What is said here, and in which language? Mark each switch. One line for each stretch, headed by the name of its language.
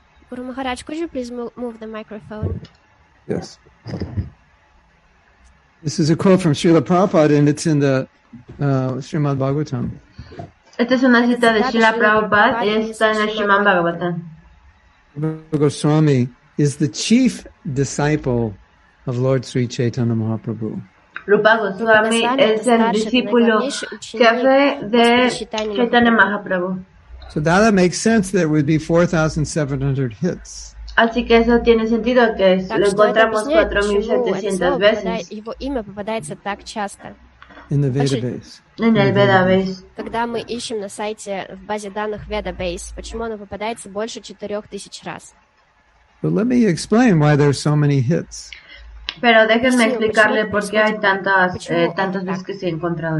English: Guru Maharaj, could you please move the microphone? Yes. This is a quote from Srila Prabhupada, and it's in the Srimad Bhagavatam.
Spanish: Esta es una cita de Srila Prabhupada y está en el Srimad Bhagavatam.
English: Rupa Goswami is the chief disciple of Lord Sri Chaitanya Mahaprabhu.
Spanish: Rupa Goswami es el discípulo jefe de Chaitanya Mahaprabhu.
English: So that makes sense that it would be 4,700 hits.
Spanish: Así que eso tiene sentido, que lo encontramos 4,700 veces.
Russian: Его имя попадается так часто.
English: In the Veda base.
Spanish: En el Veda base.
Russian: Когда мы ищем на сайте в базе данных Veda Base, почему оно попадается больше 4000 раз?
English: But let me explain why there's so many hits.
Spanish: Pero déjenme explicarle por qué hay tantas veces que se ha encontrado.